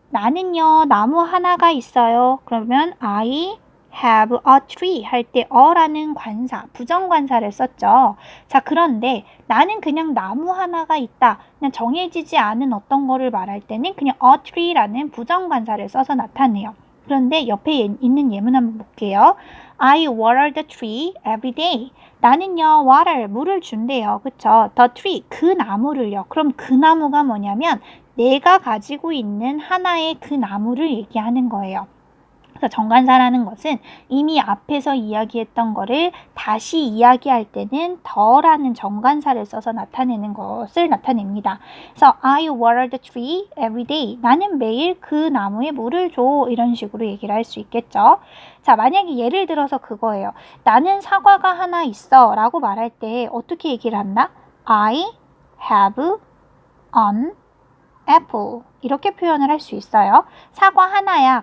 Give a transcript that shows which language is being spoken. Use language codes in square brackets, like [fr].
[ko] 나는요, 나무 하나가 있어요. 그러면 I have a tree 할 때 어라는 관사, 부정관사를 썼죠. 자, 그런데 나는 그냥 나무 하나가 있다. 그냥 정해지지 않은 어떤 거를 말할 때는 그냥 a tree라는 부정관사를 써서 나타내요. 그런데 옆에 있는 예문 한번 볼게요. [en] I water the tree every day. [ko] 나는요, water, 물을 준대요. 그쵸? The tree, 그 나무를요. 그럼 그 나무가 뭐냐면 내가 가지고 있는 하나의 그 나무를 얘기하는 거예요. 그래서 정관사라는 것은 이미 앞에서 이야기했던 거를 다시 이야기할 때는 더라는 정관사를 써서 나타내는 것을 나타냅니다. [en] 그래서 I water the tree every day. [ko] 나는 매일 그 나무에 물을 줘. 이런 식으로 얘기를 할 수 있겠죠. 자, 만약에 예를 들어서 그거예요. 나는 사과가 하나 있어 라고 말할 때 어떻게 얘기를 한다? I have an apple 이렇게 표현을 할 수 있어요. 사과 하나야.